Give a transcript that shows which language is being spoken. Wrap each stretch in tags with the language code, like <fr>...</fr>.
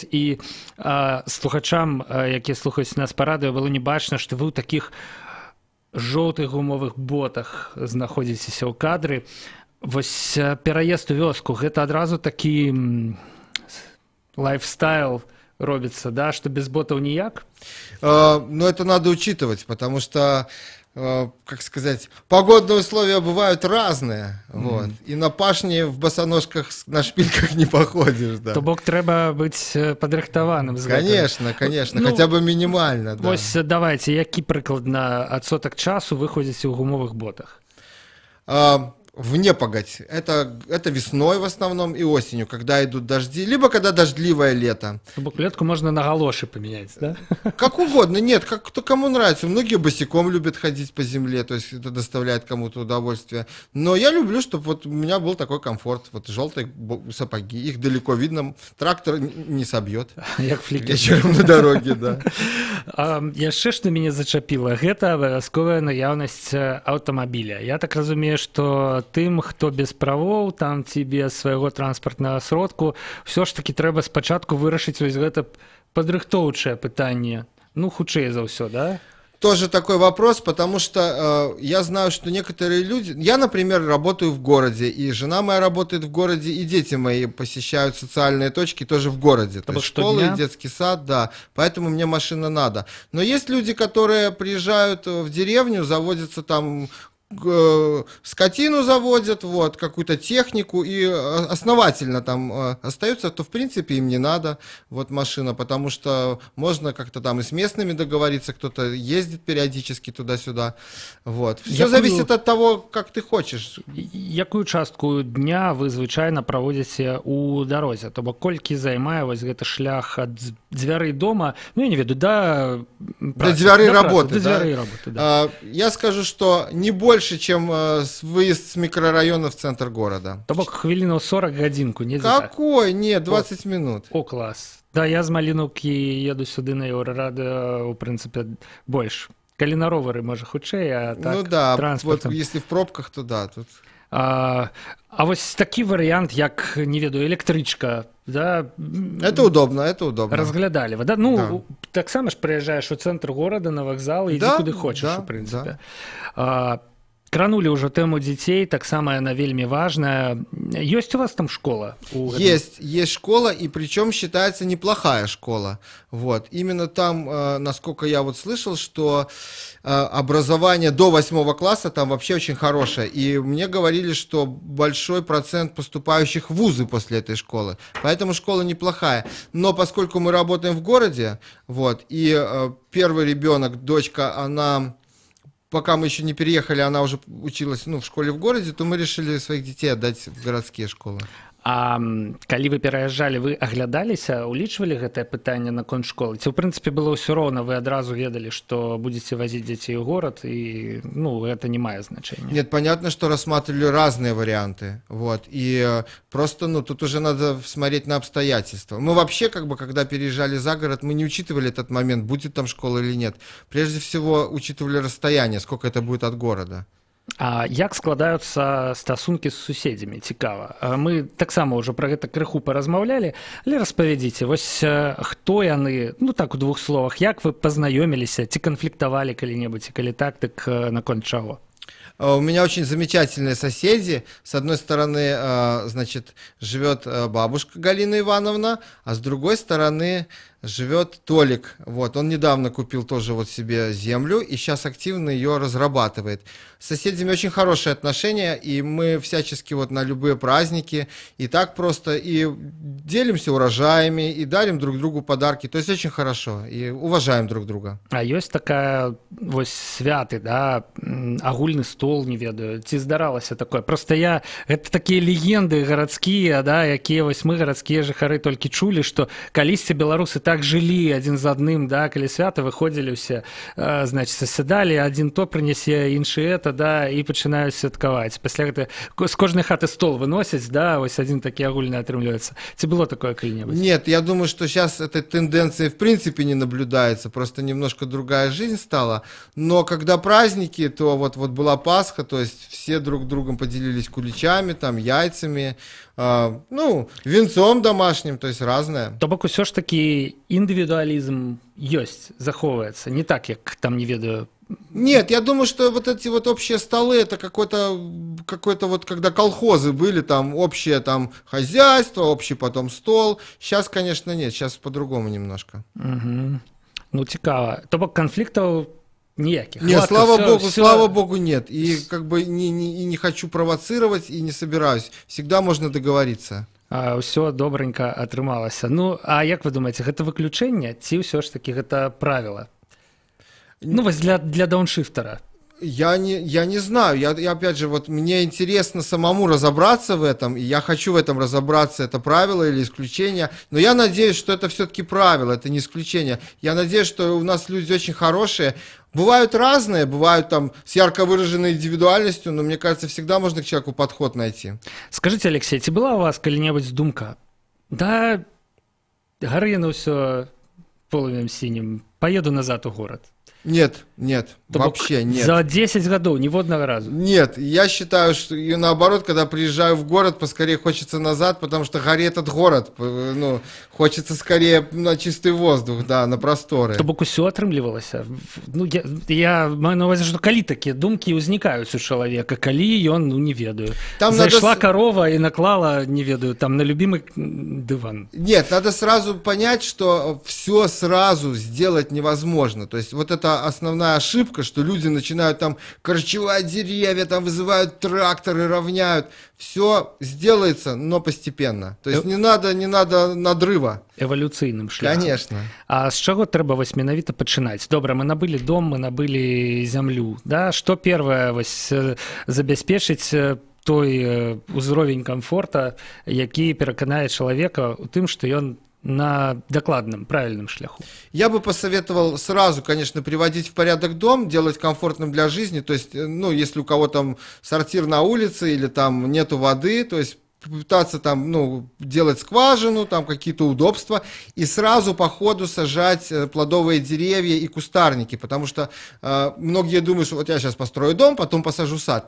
<be>І слухачам, якія слухаюць нас па радыё, было не бачна, што вы ў такіх жоўтых гумовых ботах знаходзіцеся ў кадры. Вось пераезд у вёску, гэта адразу такі лайфстайл робіцца, да, што без ботаў ніяк?</be> <ru>Ну, это надо учитывать, потому что, как сказать, погодные условия бывают разные, вот, и на пашне в босоножках, на шпильках не походишь, да.</ru> <be>То бок трэба быць падрыхтаваным з гэтым.</be> <ru>Конечно, конечно, хотя бы минимально, да.</ru> <be>Вось давайте, які прыкладна адсотак часу вы ходзіце ў гумовых ботах?</be> <ru>В непогодь. Это весной в основном и осенью, когда идут дожди, либо когда дождливое лето. Клетку можно на галоши поменять, да? Как угодно, нет, кто кому нравится. Многие босиком любят ходить по земле, то есть это доставляет кому-то удовольствие. Но я люблю, чтобы вот у меня был такой комфорт. Вот желтые сапоги, их далеко видно, трактор не собьет. Вечером на дороге, да.</ru> <be>Яшчэ што мяне зачапіла, гэта абавязковая наяўнасць аўтамабіля. Я так разумею, што тым, хто без правоў, там ці без свайго транспартнага сродку, ўсё ж такі трэба спачатку вырашыць вось гэта падрыхтоўчае пытанне. Ну, хутчэй за ўсё, да?</be> <ru>Тоже такой вопрос, потому что я знаю, что некоторые люди... Я, например, работаю в городе, и жена моя работает в городе, и дети мои посещают социальные точки тоже в городе. То есть школы, и детский сад, да. Поэтому мне машина надо. Но есть люди, которые приезжают в деревню, заводятся там... скотину заводят, вот, какую-то технику и основательно там остаются, то в принципе им не надо вот машина, потому что можно как-то там и с местными договориться, кто-то ездит периодически туда-сюда, вот. Все зависит от того, как ты хочешь.</ru> <be>Якую частку дня вы звычайна праводзіце у дарозе? То бок колькі займае вось гэты шлях ад дзвярэй дома, ну я не веду, да дзвярэй работы, до дзвярэй работы, да.</be> <ru>Я скажу, что не больше, чем выезд с микрорайона в центр города.</ru> <be>То бок хвілінаў 40 гадзінку, не?</be> <ru>Какой? Нет, 20 минут. О, класс.</ru> <be>Да, я з Малінаўкі еду сюды на Еўрарадыё, у прынцыпе, больш. Калі на ровары, можа, хутчэй, а так ну да,</be> <ru>транспортом. Вот если в пробках, то да. Тут...</ru> <be>А вось такі варыянт, як, не ведаю, электрычка, да,</be> <ru>Это удобно, это удобно.</ru> <be>разглядали вы, да? Ну, таксама ж прыязджаеш у цэнтр горада на вакзал, ідзі куды хочаш, у прынцыпе. Кранули ўжо тэму дзяцей, таксама яна вельмі важная. Ёсць у вас там школа?</be> <ru>Есть школа, и причем считается неплохая школа. Вот. Именно там, насколько я вот слышал, что образование до 8 класса там вообще очень хорошее. И мне говорили, что большой процент поступающих в вузы после этой школы. Поэтому школа неплохая. Но поскольку мы работаем в городе, вот, и первый ребенок, дочка, она... Пока мы еще не переехали, она уже училась, в школе в городе, то мы решили своих детей отдать в городские школы.</ru> <be>А калі вы пераязджалі, вы аглядаліся, улічвалі гэтае пытанне наконт школы? Ці, ў прынцыпе, было ўсё роўна, вы адразу ведалі, што будзеце вазіць дзяцей у горад, і, гэта не мае значэння?</be> <ru>Нет, понятно, что рассматривали разные варианты, вот, и просто, тут уже надо смотреть на обстоятельства. Мы вообще, когда переезжали за город, мы не учитывали этот момент, будет там школа или нет. Прежде всего, учитывали расстояние, сколько это будет от города.</ru> <be>А як складаюцца стасункі з суседзямі? Цікава. Мы таксама ўжо пра гэта крыху паразмаўлялі, але распавядзіце, вось хто яны, так у двух словах, як вы пазнаёміліся, ці канфліктавалі калі-небудзь, і калі так, дык наконт чаго?</be> <ru>У меня очень замечательные соседи. С одной стороны, живет бабушка Галина Ивановна, а с другой стороны живет Толик. Вот, он недавно купил тоже себе землю и сейчас активно ее разрабатывает. С соседями очень хорошие отношения, и мы всячески на любые праздники и так просто и делимся урожаями, и дарим друг другу подарки. То есть очень хорошо, и уважаем друг друга.</ru> <be>А ёсць такая святы, да, агульны стол, не ведаю, ці здаралася такое? Просто гэта такія легенды гарадскія, да, якія мы гарадскія жыхары толькі чулі, што калісьці беларусы так жылі адзін з адным, да, калі свята выходзілі ўсе, сасядалі, адзін то прынясе, іншы это, да, і пачынаюць святкаваць. Пасля гэта з кожнай хаты стол выносяць, да, адзін такі агульны атрымліваецца. Ці было такое калі-небудзь?</be> <ru>Нет, я думаю, что сейчас этой тенденции в принципе не наблюдается, просто немножко другая жизнь стала. Но когда праздники, то вот была Пасха, то есть все друг другом поделились куличами, там, яйцами, венцом домашним, то есть разное.</ru> <be>То бок усё ж таки індывідуалізм ёсць, захоўваецца, не так, як там, не ведаю.</be> <ru>Нет, я думаю, что эти общие столы, это какой-то когда колхозы были, там общее там хозяйство, общий потом стол. Сейчас, конечно, нет, сейчас по-другому немножко.</ru> <be>Угу. Цікава. То бок</be> <ru>конфликтов никаких? Нет, слава богу, нет. И не хочу провоцировать, и не собираюсь. Всегда можно договориться. Все добренько атрымалася.</ru> <be>А як вы думаете, гэта выключэнне, ці ўсё ж таки гэта правіла? Для дауншифтера.</be> <ru>Я не знаю, я опять же, мне интересно самому разобраться в этом, и я хочу в этом разобраться, это правило или исключение, но я надеюсь, что это все-таки правило, это не исключение. Я надеюсь, что у нас люди очень хорошие, бывают разные, бывают там с ярко выраженной индивидуальностью, но мне кажется, всегда можно к человеку подход найти. Скажите,</ru> <be>Алексей, ці была у вас калі-небудзь думка, да, гарыну ўсё полымем синим,</be> <ru>поеду назад у город? Нет, вообще нет. За 10 годов ни водного разу? Нет, я считаю, что и наоборот, когда приезжаю в город, поскорее хочется назад, потому что горит этот город, хочется скорее на чистый воздух, да, на просторы.</ru> <be>То бок усё атрымлівалася. Я маю на увазе, што калі такія думкі ўзнікаюць у чалавека, калі ён, не ведаю, там зайшла корова и наклала, не ведаю, там</be> <ru>на любимый диван. Нет, надо сразу понять, что все сразу сделать невозможно. То есть это основная ошибка, что люди начинают там корчевать деревья, там вызывают тракторы, равняют. Все сделается, но постепенно. То есть не надо надрыва.</ru> <be>Эволюцыйным шляхам.</be> <ru>Конечно.</ru> <be>А з чаго трэба менавіта пачынаць? Добра, мы набылі дом, мы набылі зямлю. Да? Што першае забяспечыць той узровень комфорта, які пераканае чалавека у тым, што ён</be> <ru>на докладном, правильном</ru> <be>шляху?</be> <ru>Я бы посоветовал сразу, конечно, приводить в порядок дом, делать комфортным для жизни, то есть, если у кого там сортир на улице или там нету воды, то есть пытаться там, ну, делать скважину, там какие-то удобства, и сразу по ходу сажать плодовые деревья и кустарники, потому что многие думают, что вот я сейчас построю дом, потом посажу сад.</ru>